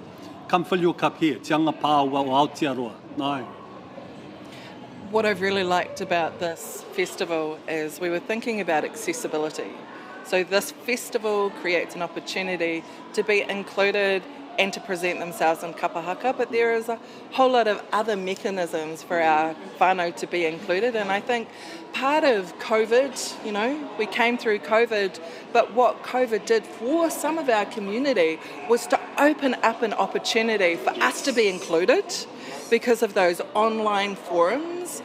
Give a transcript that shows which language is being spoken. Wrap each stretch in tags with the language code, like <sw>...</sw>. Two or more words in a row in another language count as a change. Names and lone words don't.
<en>Come fill your cup here, Te Anga Paua o Aotearoa. Nai. What I've really liked about this festival is we were thinking about accessibility. So this festival creates an opportunity to be included and to present themselves in kapa haka, but there is a whole lot of other mechanisms for our whānau to be included. And I think part of COVID, you know, we came through COVID, but what COVID did for some of our community was to open up an opportunity for us to be included because of those online forums.</en>